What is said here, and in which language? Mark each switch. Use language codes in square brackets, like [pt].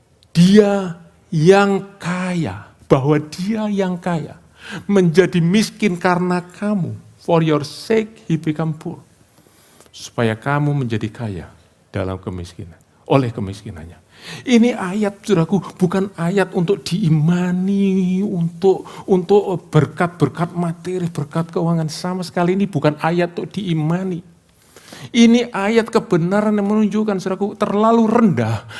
[id] Dia yang kaya, bahwa dia yang kaya, menjadi miskin karena kamu. [en] For your sake he become poor. [id] Supaya kamu menjadi kaya dalam kemiskinan, oleh kemiskinannya. Ini ayat, saudaraku, bukan ayat untuk diimani, untuk berkat-berkat materi, berkat keuangan. Sama sekali ini bukan ayat untuk diimani. Ini ayat kebenaran yang menunjukkan, saudaraku, terlalu rendah.